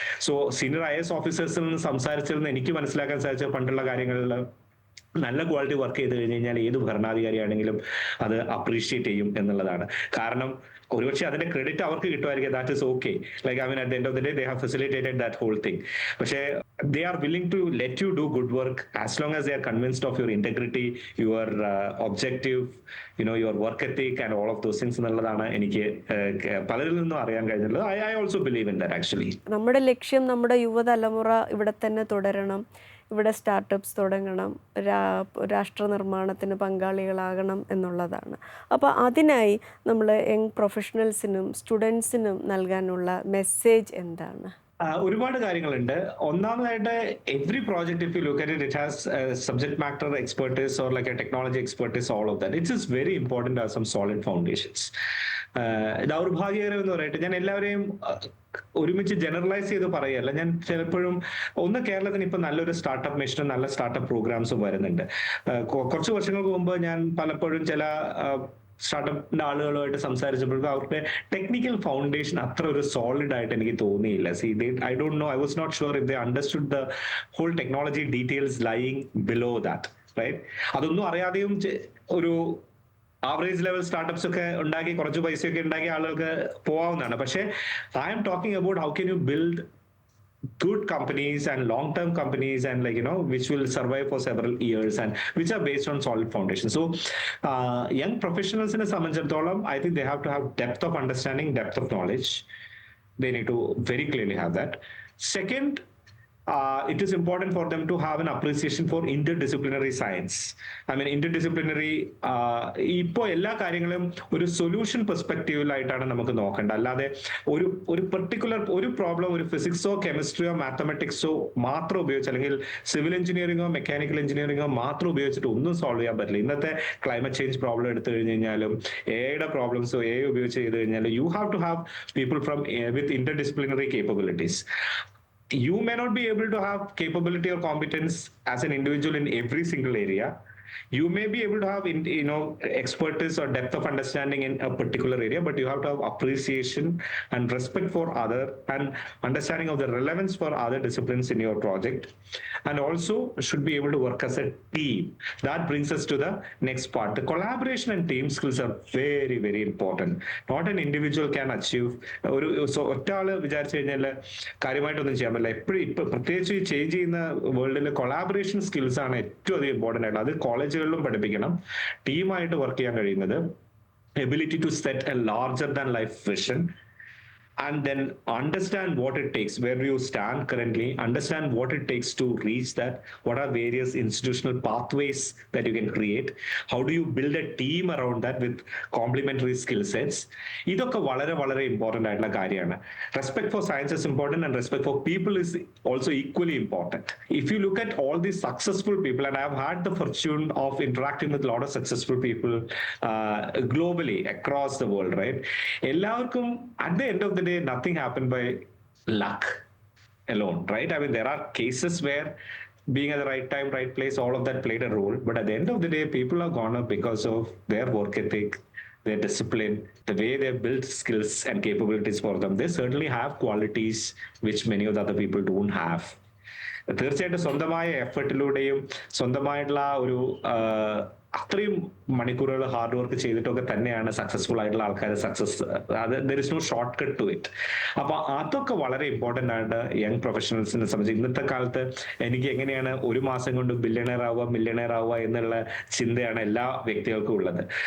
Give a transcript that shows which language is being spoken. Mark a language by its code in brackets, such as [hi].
[ml] So senior IAS ഓഫീസേഴ്സിൽ നിന്ന് സംസാരിച്ചിരുന്ന എനിക്ക് മനസ്സിലാക്കാൻ സാധിച്ച പണ്ടുള്ള കാര്യങ്ങളിൽ നല്ല ക്വാളിറ്റി വർക്ക് ചെയ്ത് കഴിഞ്ഞ് കഴിഞ്ഞാൽ ഏത് ഭരണാധികാരിയാണെങ്കിലും അത് അപ്രീഷിയേറ്റ് ചെയ്യും എന്നുള്ളതാണ്. കാരണം ഒരുപക്ഷെ അതിന്റെ ക്രെഡിറ്റ് അവർക്ക് കിട്ടുമായിരിക്കും, [en] That is okay. Like I mean at the end of the day they have facilitated that whole thing. പക്ഷേ they are willing to let you do good work as long as they are convinced of your integrity, your objective, your work ethic and all of those things [ml] എന്നുള്ളതാണ് എനിക്ക് പലരിൽ നിന്നും അറിയാൻ കഴിഞ്ഞിട്ടുള്ളത്. [en] I also believe in that actually. [ml] നമ്മുടെ ലക്ഷ്യം നമ്മുടെ യുവതലമുറ ഇവിടെ തന്നെ തുടരണം, ഇവിടെ സ്റ്റാർട്ടപ്സ് തുടങ്ങണം, രാഷ്ട്ര നിർമ്മാണത്തിന് പങ്കാളികളാകണം എന്നുള്ളതാണ്. അപ്പോൾ അതിനായി നമ്മൾ യങ് പ്രൊഫഷണൽസിനും സ്റ്റുഡൻസിനും നൽകാനുള്ള മെസ്സേജ് എന്താണ്? ഒരുപാട് കാര്യങ്ങളുണ്ട്. [en] ഒന്നാമതായിട്ട് every project if you look at it has subject matter expertise or like a technology expertise, all of that. It's very important to have some solid foundations. [ml] ദൗർഭാഗ്യകരം എന്ന് പറയട്ടെ, ഞാൻ എല്ലാവരെയും ഒരുമിച്ച് ജനറലൈസ് ചെയ്ത് പറയല്ല. ഞാൻ ചിലപ്പോഴും ഒന്ന് കേരളത്തിന് ഇപ്പൊ നല്ലൊരു സ്റ്റാർട്ടപ്പ് മിഷനും നല്ല സ്റ്റാർട്ടപ്പ് പ്രോഗ്രാംസും വരുന്നുണ്ട്. കുറച്ച് വർഷങ്ങൾക്ക് മുമ്പ് ഞാൻ പലപ്പോഴും ചില സ്റ്റാർട്ടപ്പിന്റെ ആളുകളുമായിട്ട് സംസാരിച്ചപ്പോഴേക്കും അവരുടെ ടെക്നിക്കൽ ഫൗണ്ടേഷൻ അത്ര ഒരു സോളിഡ് ആയിട്ട് എനിക്ക് തോന്നിയില്ല. [en] I don't know, I was not sure if they understood the whole technology details lying below that, right? [ml] അതൊന്നും അറിയാതെയും ഒരു ആവറേജ് ലെവൽ സ്റ്റാർട്ടപ്സ് ഒക്കെ ഉണ്ടാക്കി കുറച്ച് പൈസയൊക്കെ ഉണ്ടാക്കി ആളുകൾക്ക് പോവാവുന്നതാണ്. [en] പക്ഷേ I'm talking about how can you build good companies and long-term companies, and which will survive for several years and which are based on solid foundation. So young professionals in a sammanjatholam, I think they have to have depth of understanding, depth of knowledge. They need to very clearly have that. Second, it is important for them to have an appreciation for interdisciplinary science. I mean, interdisciplinary, [ml] ഇപ്പോൾ എല്ലാ കാര്യങ്ങളും ഒരു solution പെർസ്പെക്റ്റീവിലായിട്ടാണ് നമുക്ക് നോക്കേണ്ടത്. അല്ലാതെ ഒരു particular ഒരു problem ഒരു ഫിസിക്സോ കെമിസ്ട്രിയോ മാത്തമെറ്റിക്സോ മാത്രം ഉപയോഗിച്ച്, അല്ലെങ്കിൽ സിവിൽ എഞ്ചിനീയറിംഗോ മെക്കാനിക്കൽ എഞ്ചിനീയറിംഗോ മാത്രം ഉപയോഗിച്ചിട്ട് ഒന്നും സോൾവ് ചെയ്യാൻ പറ്റില്ല. ഇന്നത്തെ ക്ലൈമറ്റ് ചേഞ്ച് പ്രോബ്ലം എടുത്തു കഴിഞ്ഞ് കഴിഞ്ഞാലും എയുടെ പ്രോബ്ലംസോ എ ഉപയോഗിച്ച് ചെയ്ത് കഴിഞ്ഞാൽ [en] You have to have people from with interdisciplinary capabilities. You may not be able to have capability or competence as an individual in every single area. You may be able to have expertise or depth of understanding in a particular area, but you have to have appreciation and respect for other, and understanding of the relevance for other disciplines in your project, and also should be able to work as a team. That brings us to the next part. The collaboration and team skills are very, very important. Not an individual can achieve. [ml] ഒറ്റ ആള് വിചാരിച്ചു കഴിഞ്ഞാൽ കാര്യമായിട്ടൊന്നും ചെയ്യാൻ പറ്റില്ല. ഇപ്പൊ പ്രത്യേകിച്ച് change ചെയ്യുന്ന വേൾഡിൽ കൊളാബറേഷൻ സ്കിൽസ് ആണ് ഏറ്റവും അധികം ഇമ്പോർട്ടന്റ് ആയിട്ടുള്ളത്. അത് കോളേജുകളിലും പഠിപ്പിക്കണം. ടീമായിട്ട് വർക്ക് ചെയ്യാൻ കഴിയുന്നത്, [en] Ability to set a larger than life vision, and then understand what it takes, where you stand currently, understand what it takes to reach that, what are various institutional pathways that you can create, how do you build a team around that with complementary skill sets. [ml] ഇതൊക്കെ വളരെ വളരെ important ആയിട്ടുള്ള കാര്യമാണ്. [en] Respect for science is important, and respect for people is also equally important. If you look at all these successful people, and I have had the fortune of interacting with a lot of successful people globally across the world, right? എല്ലാവർക്കും at the end of the day, nothing happened by luck alone, right? I mean, there are cases where being at the right time, right place, all of that played a role. But at the end of the day, people are gone up because of their work ethic, their discipline, the way they build skills and capabilities for them. They certainly have qualities which many of the other people don't have. [ml] തീർച്ചയായിട്ടും സ്വന്തമായ എഫേർട്ടിലൂടെയും സ്വന്തമായിട്ടുള്ള ഒരു അത്രയും മണിക്കൂറുകൾ hard work ചെയ്തിട്ടൊക്കെ തന്നെയാണ് successful ആയിട്ടുള്ള ആൾക്കാർ success. അത് [en] There is no short cut to it. [ml] അപ്പൊ അതൊക്കെ വളരെ ഇമ്പോർട്ടന്റ് ആണ് യങ് പ്രൊഫഷണൽസിനെ സംബന്ധിച്ച്. ഇന്നത്തെ കാലത്ത് എനിക്ക് എങ്ങനെയാണ് ഒരു മാസം കൊണ്ട് മില്യണയർ ആവുക എന്നുള്ള ചിന്തയാണ് എല്ലാ വ്യക്തികൾക്കും ഉള്ളത്.